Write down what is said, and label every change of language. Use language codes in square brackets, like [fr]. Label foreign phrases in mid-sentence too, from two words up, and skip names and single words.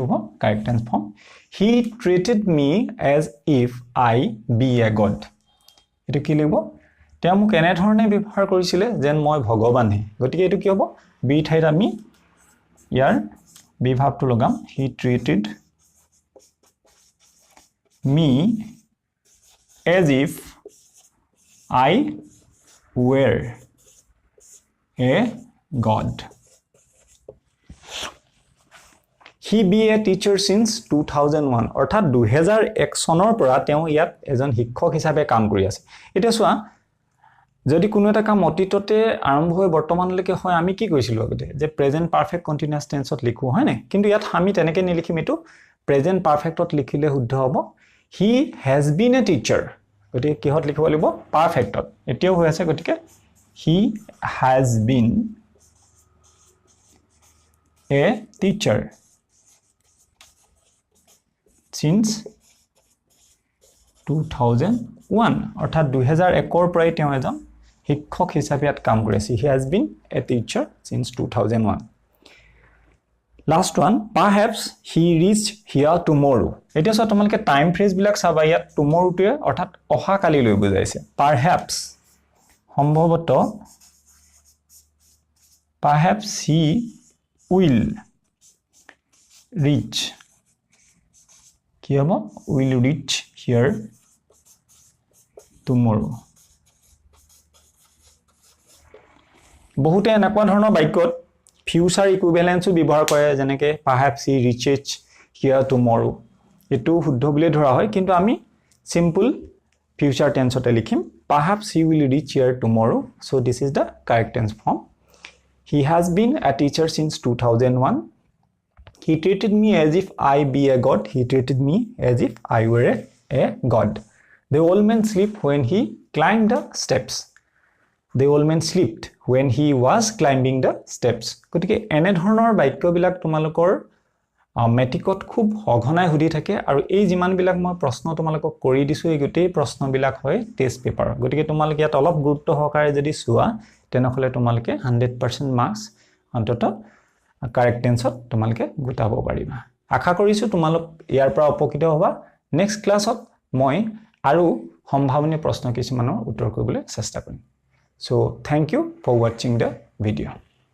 [as] হ'ব [en] correct tense form he treated me as if I be a god [as] এটো কি লিখব তেওঁ মোক এনে ধৰণে ব্যৱহাৰ কৰিছিল যেন মই ভগৱানহে গতিকে এটো কি হ'ব বি ঠাইত আমি ইয়াৰ বিভাৱটো লগাম [en] he treated me as if I were a god. He be a teacher since 2001 [as] অৰ্থাৎ 2001 চনৰ পৰা তেওঁ ইয়াত এজন শিক্ষক হিচাপে কাম কৰি আছে এটা চোৱা যদি কোনো এটা কাম অতীততে আৰম্ভ হৈ বৰ্তমানলৈকে হয় আমি কি কৈছিলো আগতে যে [en] present perfect continuous [as] টেন্সত লিখো হয় না কিন্তু ইয়াত আমি তেনেকে নিলিখিম এটো প্ৰেজেন্ট পাৰফেক্টত লিখিলে শুদ্ধ হ'ব [en] he has been a teacher [as] গতিকে কিহত লিখিব লাগিব পাৰফেক্টত এতিয়াও হৈ আছে গতিকে [en] he has been a teacher since 2001 [as] অৰ্থাৎ 2001 ৰ পৰাই তেওঁ এজন শিক্ষক হিচাপে ইয়াত কাম কৰি আছে [en] he has been a teacher since 2001 last one perhaps he reached here tomorrow [as] এটা সব তোমালকে টাইম ফ্ৰেজ বিলাক চাবা ইয়াত [en] tomorrow [as] টো অৰ্থাৎ অহা কালি লৈ বুজাইছে [en] perhaps সম্ভৱত perhaps he will reach [as] কি হ'ব [en] will reach here tomorrow [as] বহুতে এনেকুৱা ধৰণৰ বাক্যত ফিউচাৰ ইকুইভ্যালেন্সও ব্যৱহাৰ কৰে যেনেকৈ [en] perhaps he reaches here tomorrow [as] এটো শুদ্ধ বুলি ধৰা হয় কিন্তু আমি [en] simple future [as] টেন্সতে লিখিম [en] perhaps he will reach here tomorrow so this is the correct tense form he has been a teacher since 2001 he treated me as if I be a god he treated me as if I were a god the old man slept when he climbed the steps the old man slept when he was climbing the steps [as] গতিকে এনে ধৰণৰ বাক্যবিলাক তোমালোকৰ মেট্ৰিকত খুব সঘনাই হুদি থাকে আৰু এই যিমান বিলাক মই প্ৰশ্ন তোমালোকক কৰি দিছো এই গটেই প্ৰশ্নবিলাক হয় [en] test paper [as] গতিকে তোমালোকে ইয়াত অলপ গুৰুত্ব সহকাৰে যদি চোৱা তেনেহলে তোমালোকে 100% মাৰ্কস অন্তত কাৰেক্ট টেন্সত তোমালোকে গোটাব পাৰিবা আশা কৰিছো তোমালোক ইয়াৰ পৰা উপকৃত হ'বা নেক্সট ক্লাছত মই আৰু সম্ভাৱনীয় প্ৰশ্ন কিছুমানৰ উত্তৰ কৰিবলৈ চেষ্টা কৰিম [en] so thank you for watching the video